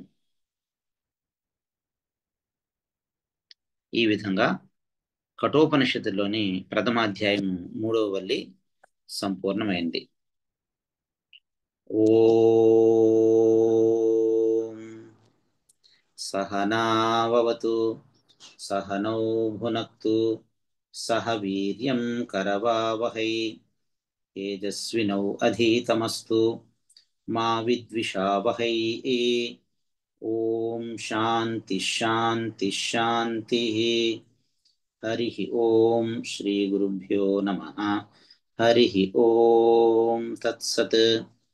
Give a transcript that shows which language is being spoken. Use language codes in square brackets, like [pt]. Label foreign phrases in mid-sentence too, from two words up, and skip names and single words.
[te] ఈ విధంగా కఠోపనిషత్తులోని ప్రథమాధ్యాయం 3వ వల్లి సంపూర్ణమైంది. [sa] ఓం सहनाववतु सहनौ भुनक्तु सह वीर्यं करवावहै तेजस्विनौ अधीतमस्तु मा विद्विषावहै ॐ शान्ति शान्ति शान्तिः हरिः ॐ श्रीगुरुभ्यो नमः हरिः ॐ तत्सत्